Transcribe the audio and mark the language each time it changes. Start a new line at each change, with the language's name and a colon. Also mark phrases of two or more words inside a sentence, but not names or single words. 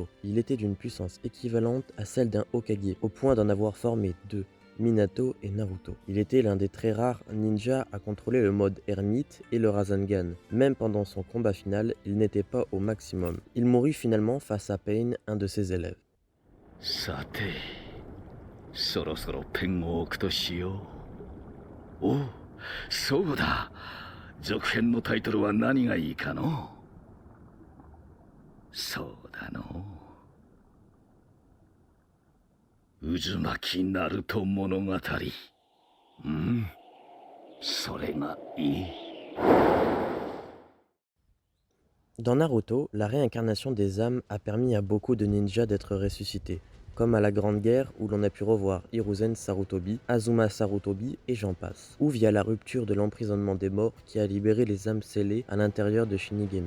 French: Il était d'une puissance équivalente à celle d'un Hokage, au point d'en avoir formé deux, Minato et Naruto. Il était l'un des très rares ninjas à contrôler le mode ermite et le Rasengan. Même pendant son combat final, il n'était pas au maximum. Il mourut finalement face à Pain, un de ses élèves.
Japanese: さて、そろそろペンを置くとしよう。おう、そうだ。続編のタイトルは何がいいかの？そうだの。渦巻きナルト物語。うん、それがいい。
French: Dans Naruto, la réincarnation des âmes a permis à beaucoup de ninjas d'être ressuscités, comme à la Grande Guerre où l'on a pu revoir Hiruzen Sarutobi, Azuma Sarutobi et j'en passe, ou via la rupture de l'emprisonnement des morts qui a libéré les âmes scellées à l'intérieur de Shinigami.